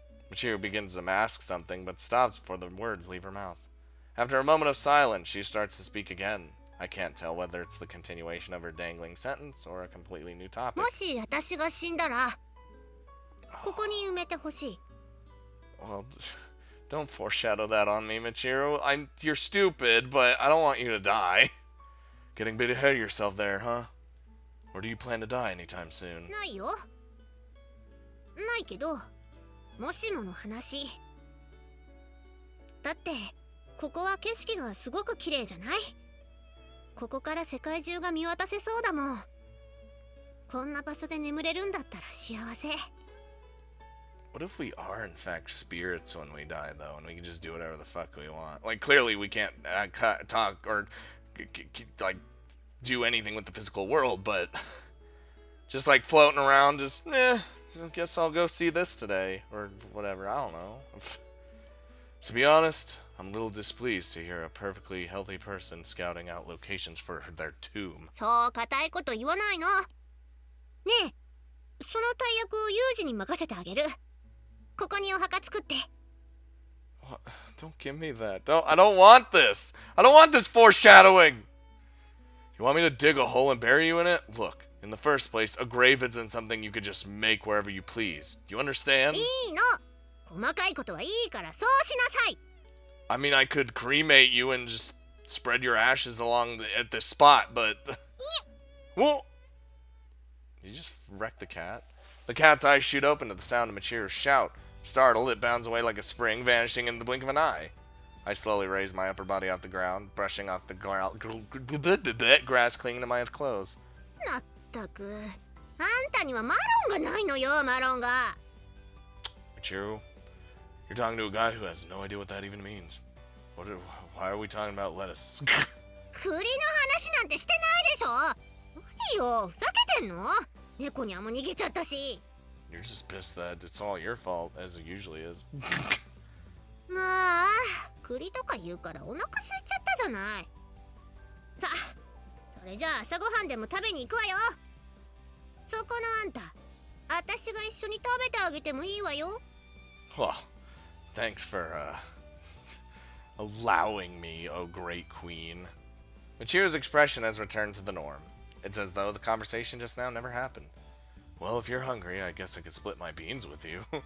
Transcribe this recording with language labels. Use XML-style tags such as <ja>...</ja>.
<en>Michiru begins to ask something, but stops before the words leave her mouth. After a moment of silence, she starts to speak again. I can't tell whether it's the continuation of her dangling sentence or a completely new topic.</en> <ja>もし私が死んだら、ここに埋めてほしい。</ja> <en>Well, Don't foreshadow that on me, Michiru. You're stupid, but I don't want you to die. Getting a bit ahead of yourself there, huh? Or do you plan to die anytime soon?</en> <ja>ないよ。ないけど、もしもの話。だって、ここは景色がすごく綺麗じゃない？ここから世界中が見渡せそうだもん。こんな場所で眠れるんだったら幸せ。</ja> <en>What if we are in fact spirits when we die, though, and we can just do whatever the fuck we want? Like, clearly we can't talk or like do anything with the physical world, but just like floating around, just I guess I'll go see this today or whatever. I don't know. To be honest, I'm a little displeased to hear a perfectly healthy person scouting out locations for their tomb.</en> <ja>そう固いこと言わないの。ねえ、その大役をユージに任せてあげる。ここにお墓作って。</ja> <en>What? Don't give me that. I don't want this. I don't want this foreshadowing. You want me to dig a hole and bury you in it? Look, in the first place, a grave isn't something you could just make wherever you please. Do you understand?</en> <ja>いいの。細かいことはいいからそうしなさい。</ja> <en>I mean, I could cremate you and just spread your ashes along at this spot, but... Whoa! Did you just wreck the cat? The cat's eyes shoot open to the sound of Michiru's shout. Startled, it bounds away like a spring, vanishing in the blink of an eye. I slowly raise my upper body off the ground, brushing off the grass clinging to my clothes.</en> <ja>まったく。あんたにはマロンがないのよ、マロンが。</ja> <en>Michiru, you're talking to a guy who has no idea what that even means. Why are we talking about lettuce?</en> <ja>栗の話なんてしてないでしょ。何よ、ふざけてんの？猫にゃんも逃げちゃったし。 You're just pissed that it's all your fault, as it usually is. まあ、栗とか言うからお腹空いちゃったじゃない。さあ、それじゃあ朝ごはんでも食べに行くわよ。そこのあんた、私が一緒に食べてあげてもいいわよ。</ja> <en>Well, thanks for, allowing me, oh great queen. Michiru's expression has returned to the norm. It's as though the conversation just now never happened. Well, if you're hungry, I guess I could split my beans with you.</en>